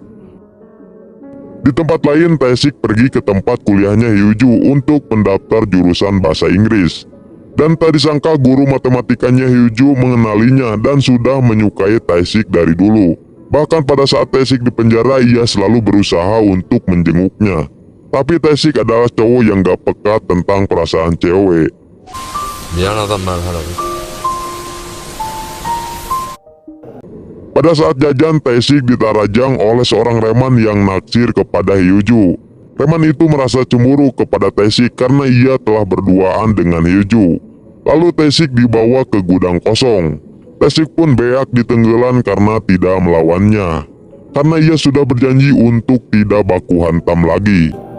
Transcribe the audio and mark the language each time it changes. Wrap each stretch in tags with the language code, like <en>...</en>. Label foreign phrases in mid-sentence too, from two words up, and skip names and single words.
<id>Di tempat lain, Taesik pergi ke tempat kuliahnya Hyuju untuk mendaftar jurusan bahasa Inggris. Dan tak disangka guru matematikanya Hyuju mengenalinya dan sudah menyukai Taesik dari dulu. Bahkan pada saat Taesik di penjara, ia selalu berusaha untuk menjenguknya. Tapi Taesik adalah cowok yang gak peka tentang perasaan cewek.</id> <ko>미안하단 말 하라고.</ko> <id>Pada saat jajan, Taesik ditarajang oleh seorang reman yang naksir kepada Hyuju. Reman itu merasa cemburu kepada Taesik karena ia telah berduaan dengan Hyuju. Lalu Taesik dibawa ke gudang kosong. Taesik pun beak ditenggelan karena tidak melawannya, karena ia sudah berjanji untuk tidak baku hantam lagi.</id>